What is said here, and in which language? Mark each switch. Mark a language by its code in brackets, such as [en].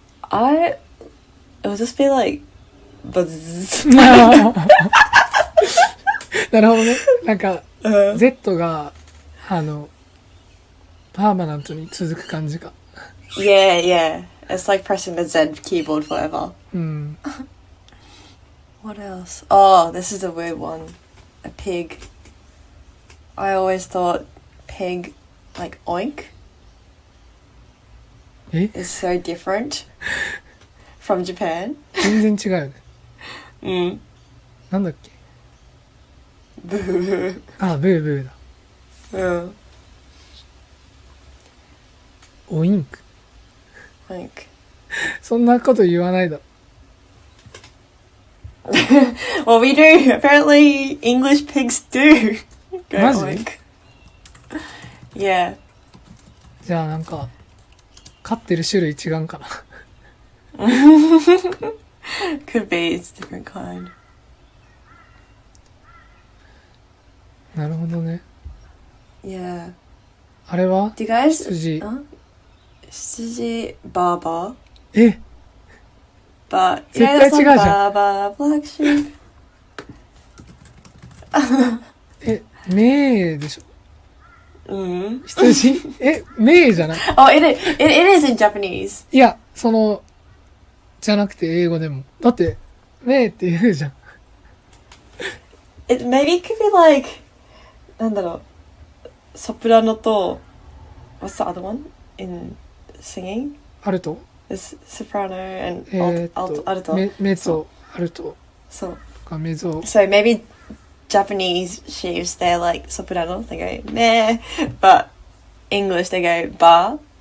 [en] it would just be like buzz. [ja] なるほどね。なんか、Z が、パーマナントに続く感じか。 [en] Yeah. It's like pressing the Z keyboard forever. [ja] うん。 [en] What else? Oh, this is a weird one. A pig. I always thought pig, like oink, is so different from Japan. [ja] 全然違うよね。なんだっけ？ブー。ブーブーだ。オインク。 [en] Oink. [ja] そんなこと言わないだろ。 [en] Well, we do. Apparently, English pigs do. Go [ja] マジ？ [en] oink. Yeah. [ja] じゃあなんか、飼ってる種類違うんかな。 [en] Could be. It's a different kind. なるほどね。 Yeah. [ja] あれは [en] Do you guys... [ja] 羊。羊、バーバー。え？ [en] But [ja] 絶対違うじゃん。 [en] バーバー、black sheep. [ja] メーでしょ。 Mm. 羊？メーじゃない？ [en] Oh, it is in Japanese. [ja] いや、じゃなくて英語でも。だって、メーって言うじゃん。 [en] Maybe it could be like, [ja] なんだろう、ソプラノと、 [en] what's the other one in singing? [ja] アルト？ [en] There's soprano and alto. [ja] メゾ、アルト。そう。かメゾ。 [en] So maybe Japanese sheaves, they're like soprano, they go meh, but English they go ba.